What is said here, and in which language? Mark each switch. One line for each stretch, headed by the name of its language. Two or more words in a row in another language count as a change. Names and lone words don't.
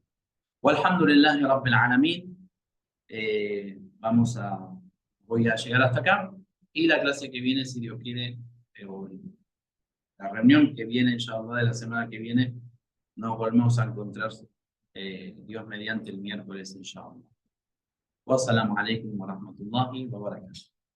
Arabic: والحمد لله رب العالمين.
Spanish: Voy a llegar hasta acá y la clase que viene,
Arabic: si Dios quiere,
Spanish: o la reunión que viene, inshallah, de la semana que viene, nos volvemos a encontrar, Dios mediante, el miércoles, inshallah.
Arabic: والسلام عليكم ورحمة الله وبركاته.